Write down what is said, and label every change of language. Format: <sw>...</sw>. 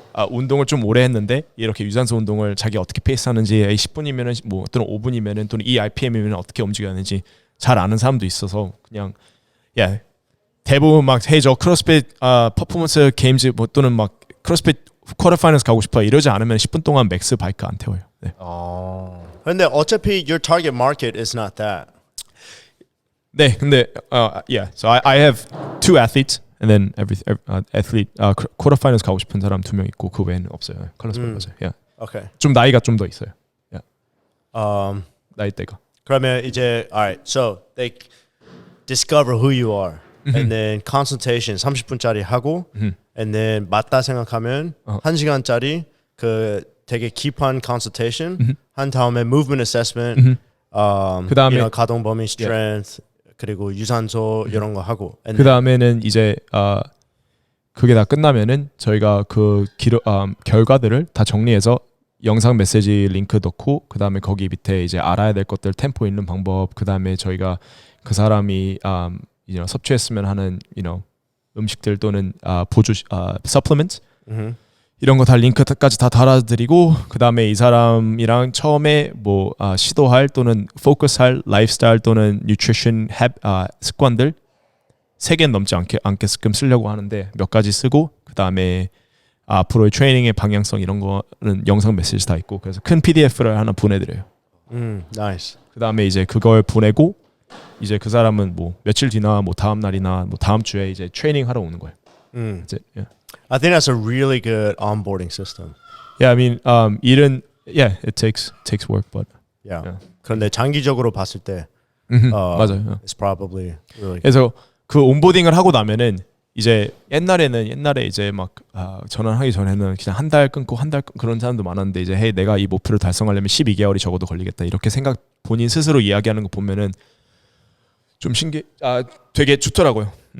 <ko>운동을 좀 오래 했는데 이렇게 유산소 운동을 자기 어떻게 페이스하는지 10분이면은 뭐 또는 5분이면은 또는 이 RPM이면 어떻게 움직여야 하는지 잘 아는 사람도 있어서 그냥 대부분 막 해저 크로스핏 퍼포먼스 게임즈 뭐 또는 막 크로스핏 쿼터 파이널스 가고 싶어 이러지 않으면 10분 동안 맥스 바이크 안 태워요. 네. 근데 어차피</ko> <en>your target market is not that.</en> <ko>네, 근데</ko> <en>so I have two athletes and then every athlete</en> <ko>쿼터 파이널스 가고 싶은 사람 2명 있고 그 외에는 없어요. 컬러스 맞아요. Yeah.</ko> <en>Okay.</en> <ko>좀 나이가 좀 더 있어요. Um, 나이대가. 그러면 이제</ko> <en>alright, so they discover who you are, and then consultation</en> <ko>30분짜리 하고,</ko> <en>and then</en> <ko>맞다 생각하면 1시간짜리 그 되게 깊은</ko> <en>consultation 한 다음에 movement assessment,</en> <ko>그다음에 가동 범위 strength 그리고 유산소 이런 거 하고, 그 다음에는 이제 그게 다 끝나면은 저희가 그 결과들을 다 정리해서 영상 메시지 링크 넣고 그 다음에 거기 밑에 이제 알아야 될 것들 템포 있는 방법 그 다음에 저희가 그 사람이 섭취했으면 하는 음식들 또는 보조 supplements 이런 거 다 링크까지 다 달아드리고 그 다음에 이 사람이랑 처음에 뭐 시도할 또는 포커스할 라이프스타일 또는 뉴트리션 습관들 3개 넘지 않게끔 쓰려고 하는데 몇 가지 쓰고 그 다음에 앞으로의 트레이닝의 방향성 이런 거는 영상 메시지 다 있고 그래서 큰 PDF를 하나 보내드려요.</ko> <en>Nice.</en> <ko>그 다음에 이제 그걸 보내고 이제 그 사람은 뭐 며칠 뒤나 뭐 다음 날이나 뭐 다음 주에 이제 트레이닝 하러 오는 거예요. 이제</ko> <en>I think that's a really good onboarding system. I mean,</en> <ko>일은</ko> <en>it takes work, but Yeah.</en> <ko>그런데 장기적으로 봤을 때 맞아요.</ko> <en>it's probably really</en> <ko>그래서 그 온보딩을 하고 나면은 이제 옛날에 이제 막 전환하기 전에는 그냥 한 달 끊고 그런 사람도 많았는데 이제 hey 내가 이 목표를 달성하려면 12개월이 적어도 걸리겠다 이렇게 본인 스스로 이야기하는 거 보면은 좀 되게 좋더라고요.</ko>